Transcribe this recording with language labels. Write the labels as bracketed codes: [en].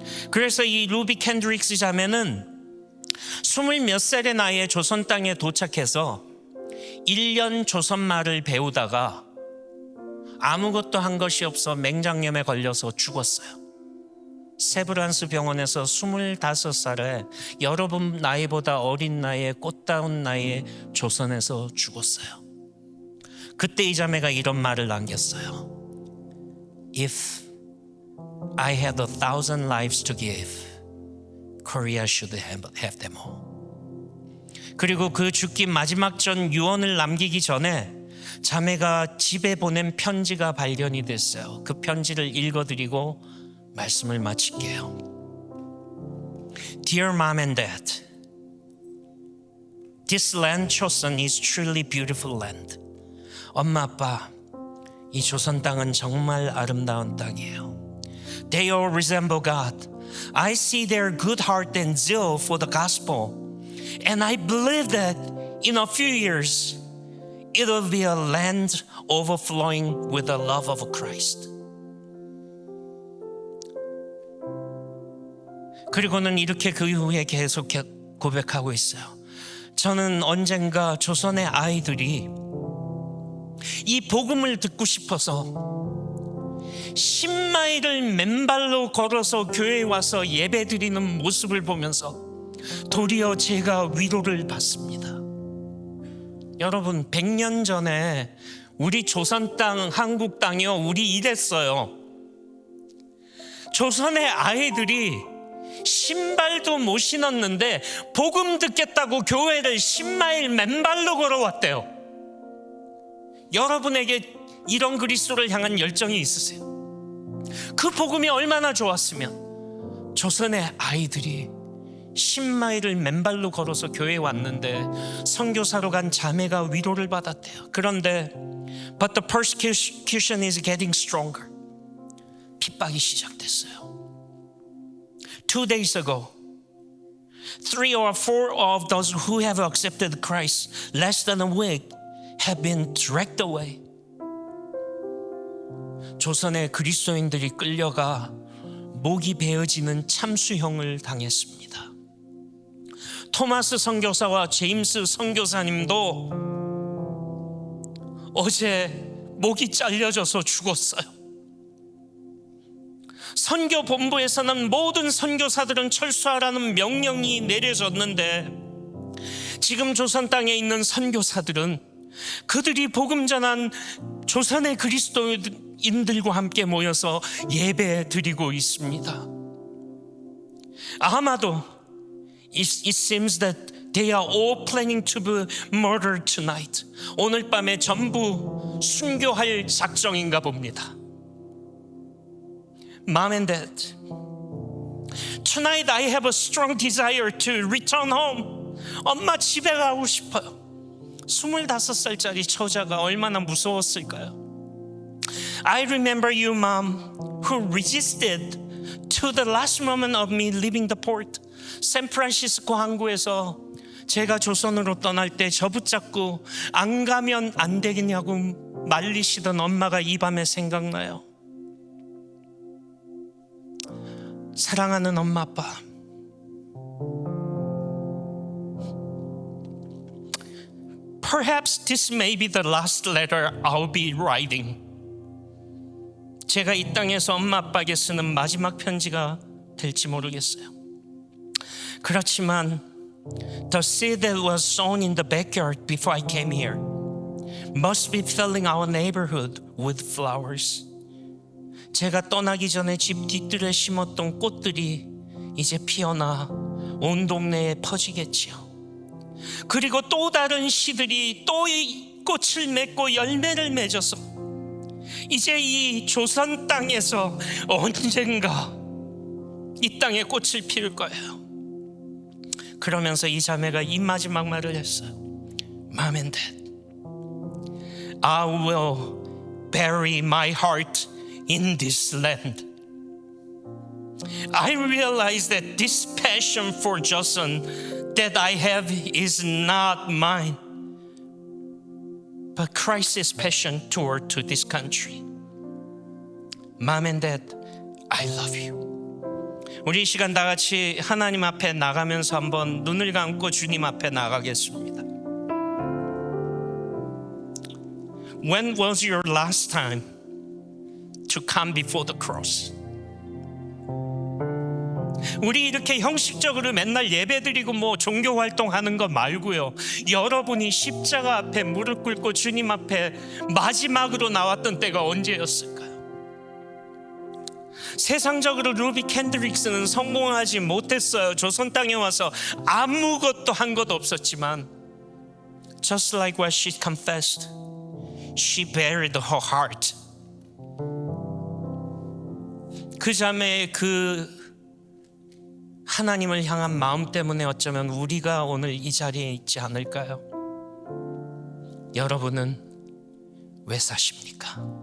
[ko] 그래서 이 루비 캔드릭스 자매는 20몇 살의 나이에 조선 땅에 도착해서 1년 조선말을 배우다가 아무것도 한 것이 없어 맹장염에 걸려서 죽었어요. 세브란스 병원에서 25살에 여러분 나이보다 어린 나이에 꽃다운 나이에 조선에서 죽었어요. 그때 이 자매가 이런 말을 남겼어요. [en] If I had 1,000 lives to give, Korea should have them all. [ko] 그리고 그 죽기 마지막 전 유언을 남기기 전에 자매가 집에 보낸 편지가 발견이 됐어요. 그 편지를 읽어드리고 말씀을 마칠게요. [en] Dear Mom and Dad, This land chosen is truly beautiful land. [ko] 엄마 아빠, 이 조선 땅은 정말 아름다운 땅이에요. [en] They all resemble God. I see their good heart and zeal for the gospel. And I believe that in a few years, it will be a land overflowing with the love of Christ. [ko] 그리고는 이렇게 그 이후에 계속 고백하고 있어요. 저는 언젠가 조선의 아이들이 이 복음을 듣고 싶어서 10마일을 맨발로 걸어서 교회에 와서 예배드리는 모습을 보면서 도리어 제가 위로를 받습니다. 여러분, 100년 전에 우리 조선 땅, 한국 땅이요, 우리 이랬어요. 조선의 아이들이 신발도 못 신었는데 복음 듣겠다고 교회를 10마일 맨발로 걸어왔대요. 여러분에게 이런 그리스도를 향한 열정이 있으세요? 그 복음이 얼마나 좋았으면 조선의 아이들이 10마일을 맨발로 걸어서 교회에 왔는데 선교사로 간 자매가 위로를 받았대요. 그런데 [en] But the persecution is getting stronger. [ko] 핍박이 시작됐어요. [en] 2 days ago, 3 or 4 of those who have accepted Christ less than a week have been dragged away. [ko] 조선의 그리스도인들이 끌려가 목이 베어지는 참수형을 당했습니다. 토마스 선교사와 제임스 선교사님도 어제 목이 잘려져서 죽었어요. 선교 본부에서는 모든 선교사들은 철수하라는 명령이 내려졌는데 지금 조선 땅에 있는 선교사들은 그들이 복음 전한 조선의 그리스도인들과 함께 모여서 예배 드리고 있습니다. 아마도 [en] it seems that they are all planning to be murdered tonight. [ko] 오늘 밤에 전부 순교할 작정인가 봅니다. [en] Mom and Dad, tonight I have a strong desire to return home. [ko] 엄마 집에 가고 싶어요. 25살짜리 처자가 얼마나 무서웠을까요? [en] I remember you, Mom, who resisted to the last moment of me leaving the port. [ko] 샌프란시스코 항구에서 제가 조선으로 떠날 때 저 붙잡고 안 가면 안 되겠냐고 말리시던 엄마가 이 밤에 생각나요. 사랑하는 엄마 아빠, [en] Perhaps this may be the last letter I'll be writing. [ko] 제가 이 땅에서 엄마 아빠에게 쓰는 마지막 편지가 될지 모르겠어요. 그렇지만 [en] the seed that was sown in the backyard before I came here must be filling our neighborhood with flowers. [ko] 제가 떠나기 전에 집 뒤뜰에 심었던 꽃들이 이제 피어나 온 동네에 퍼지겠지요. 그리고 또 다른 씨들이 또 이 꽃을 맺고 열매를 맺어서 이제 이 조선 땅에서 언젠가 이 땅에 꽃을 피울 거예요. 그러면서 이 자매가 이 마지막 말을 했어요. [en] Mom and Dad, I will bury my heart in this land. I realize that this passion for Joseon that I have is not mine, but Christ's passion toward to this country. Mom and Dad, I love you. [ko] 우리 이 시간 다 같이 하나님 앞에 나가면서 한번 눈을 감고 주님 앞에 나가겠습니다. [en] When was your last time to come before the cross? [ko] 우리 이렇게 형식적으로 맨날 예배드리고 뭐 종교 활동하는 거 말고요, 여러분이 십자가 앞에 무릎 꿇고 주님 앞에 마지막으로 나왔던 때가 언제였을까요? 세상적으로 루비 캔드릭스는 성공하지 못했어요. 조선 땅에 와서 아무것도 한 것도 없었지만 [en] just like what she confessed, she buried her heart. [ko] 그 자매의 그 하나님을 향한 마음 때문에 어쩌면 우리가 오늘 이 자리에 있지 않을까요? 여러분은 왜 사십니까?